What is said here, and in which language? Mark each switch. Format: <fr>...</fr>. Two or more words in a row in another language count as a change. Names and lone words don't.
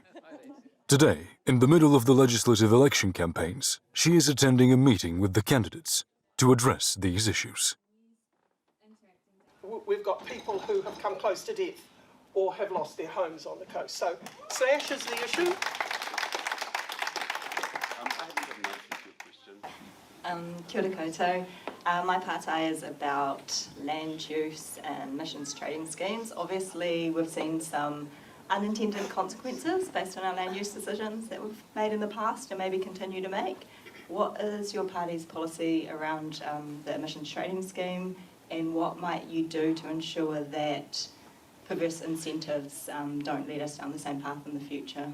<en>Today, in the middle of the legislative election campaigns, she is attending a meeting with the candidates to address these issues. We've got people who have come close to death or have lost their homes on the coast. So slash is the issue.</en> <mi>Kia ora koutou.</mi> <en>My partai is about land use and emissions trading schemes. Obviously, we've seen some unintended consequences based on our land use decisions that we've made in the past and maybe continue to make. What is your party's policy around the emissions trading scheme, and what might you do to ensure that perverse incentives don't lead us down the same path in the future?</en>